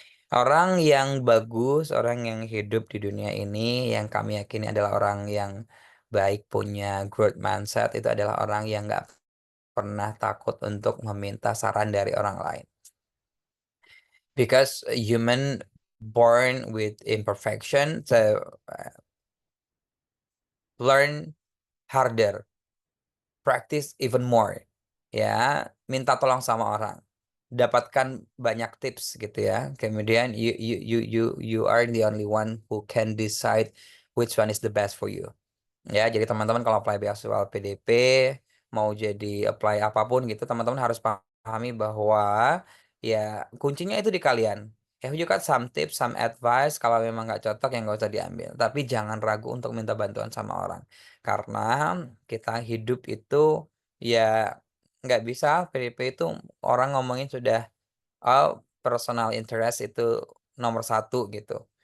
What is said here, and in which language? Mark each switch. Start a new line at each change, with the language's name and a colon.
Indonesian: Orang yang bagus, orang yang hidup di dunia ini, yang kami yakini adalah orang yang baik, punya growth mindset, itu adalah orang yang nggak pernah takut untuk meminta saran dari orang lain.
English: Because human born with imperfection, so learn harder, practice even more.
Indonesian: Ya, minta tolong sama orang, dapatkan banyak tips gitu ya. Kemudian
English: you are the only one who can decide which one is the best for you.
Indonesian: Ya, jadi teman-teman kalau apply beasiswa PDP, mau jadi apply apapun gitu, teman-teman harus pahami bahwa ya kuncinya itu di kalian.
English: Have you got some tips, some advice?
Indonesian: Kalau memang nggak cocok ya nggak usah diambil. Tapi jangan ragu untuk minta bantuan sama orang. Karena kita hidup itu ya nggak bisa PDP itu orang ngomongin sudah, oh, personal interest itu nomor satu gitu.